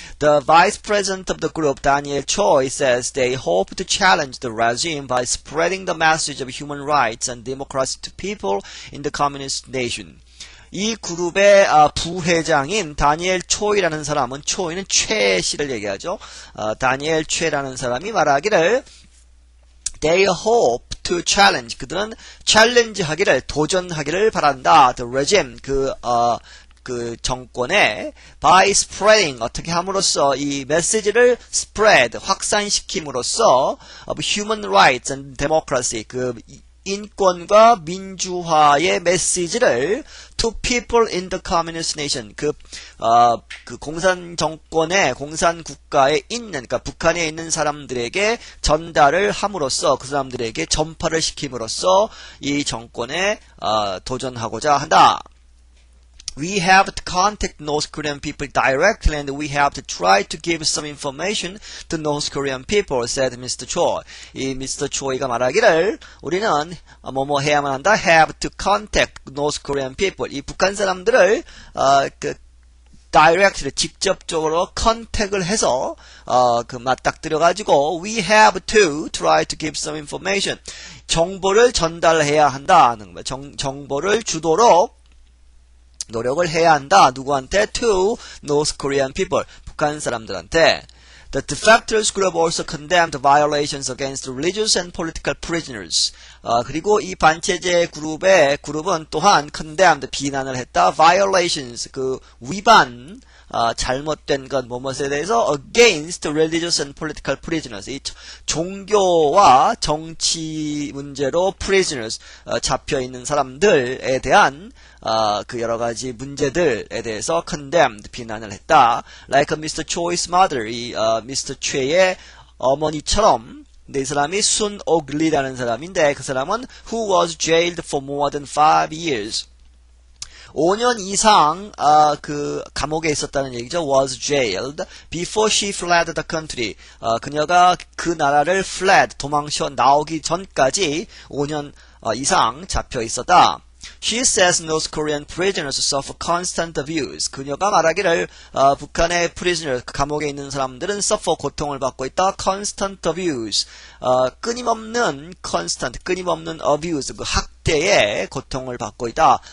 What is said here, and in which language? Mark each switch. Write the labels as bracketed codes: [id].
[en] The vice president of the group, Daniel Choi, says they hope to challenge the regime by spreading the message of human rights and democracy to people in the communist nation. [ko] 이 그룹의 부회장인 다니엘 초이라는 사람은, 초이는 최 씨를 얘기하죠. 다니엘 최라는 사람이 말하기를 [en] they hope to challenge, [ko] 그들은 챌린지 하기를, 도전하기를 바란다. [en] The regime, [ko] 그 정권에 [en] by spreading, [ko] 어떻게 함으로써 이 메시지를 [en] spread, [ko] 확산시킴으로써 [en] of human rights and democracy, [ko] 인권과 민주화의 메시지를 [en] to people in the communist nation [ko] 그 공산 정권의 공산 국가에 있는 그러니까 북한에 있는 사람들에게 전달을 함으로써 그 사람들에게 전파를 시킴으로써 이 정권에 도전하고자 한다. [en] We have to contact North Korean people directly and we have to try to give some information to North Korean people, said Mr. Choi. [ko] 이 [en] Mr. [ko] Choi가 말하기를 우리는 뭐뭐 해야만 한다. [en] Have to contact North Korean people. [ko] 이 북한 사람들을 [en] directly [ko] 직접적으로 컨택을 해서 맞닥뜨려 가지고 [en] we have to try to give some information. [ko] 정보를 전달해야 한다는 거예요. 정보를 주도록 노력을 해야 한다. 누구한테? [en] To North Korean people. [ko] 북한 사람들한테. [en] The defectors group also condemned violations against religious and political prisoners. [ko] 그리고 이 반체제 그룹은 또한 [en] condemned, [ko] 비난을 했다. [en] Violations, [ko] 위반, 잘못된 것, 뭐뭐에 대해서 [en] against religious and political prisoners. [ko] 이 종교와 정치 문제로 [en] prisoners, [ko] 잡혀있는 사람들에 대한 여러 가지 문제들에 대해서 condemned, 비난을 했다. [en] Like Mr. Choi's mother, [ko] 이 [en] Mr. [ko] Choi의 어머니처럼. 근데 이 사람이 Sun Ok-lee라는 사람인데 그 사람은 [en] who was jailed for more than 5 years. [ko] 5년 이상 감옥에 있었다는 얘기죠. [en] was jailed before she fled the country. [ko] 그녀가 그 나라를 [en] fled, [ko] 도망쳐 나오기 전까지 5년 이상 잡혀 있었다. [en] She says North Korean prisoners suffer constant abuse. [ko] 그녀가 말하기를 북한의 [en] prisoner, [ko] 감옥에 있는 사람들은 suffer, 고통을 받고 있다. [en] constant abuse, [ko] 끊임없는 [en] abuse, [ko] 학대에 고통을 받고 있다.